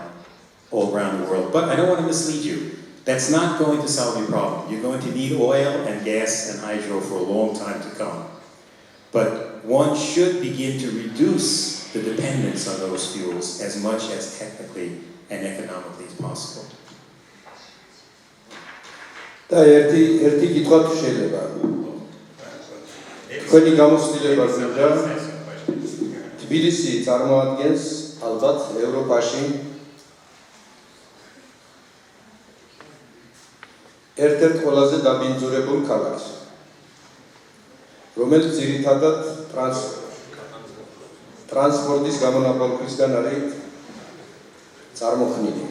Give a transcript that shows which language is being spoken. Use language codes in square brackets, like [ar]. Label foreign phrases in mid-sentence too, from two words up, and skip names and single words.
[en] But I don't want to mislead you. That's not going to solve your problem. You're going to need oil and gas and hydro for a long time to come. But one should begin to reduce the dependence on those fuels as much as technically and economically as possible. [ka] და ერთი კითხვა შეიძლება. თქვენი გამოცდილება გვინდა თბილისი წარმოადგენს ალბათ ევროპაში ერთ-ერთ ყველაზე დაბინძურებულ ქალაქს, რომელიც ძირითადად ტრანსპორტის გამონაბოლქვისგან არის წარმოქმნილი.